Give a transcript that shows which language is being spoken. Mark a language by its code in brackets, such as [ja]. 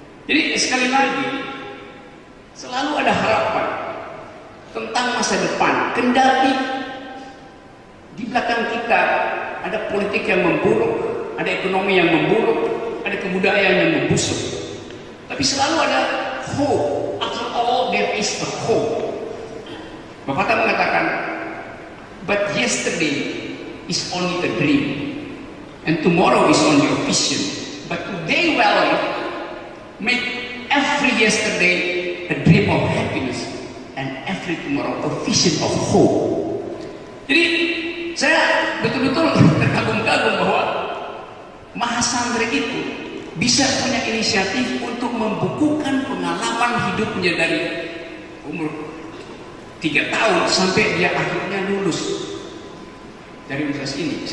[id] Jadi sekali lagi, selalu ada harapan tentang masa depan. Kendati di belakang kita ada politik yang memburuk, ada ekonomi yang memburuk, ada kebudayaan yang membusuk. Tapi selalu ada hope. [en] After all, there is a hope. [id] Pepatah mengatakan, [en] but yesterday is only a dream, and tomorrow is only a vision. But today, well, make every yesterday a dream of happiness, and every tomorrow a vision of hope. [id] Jadi saya betul-betul terkagum-kagum bahwa Mahasantri itu bisa punya inisiatif untuk membukukan pengalaman hidupnya dari umur 3 tahun sampai dia akhirnya lulus dari universitas ini.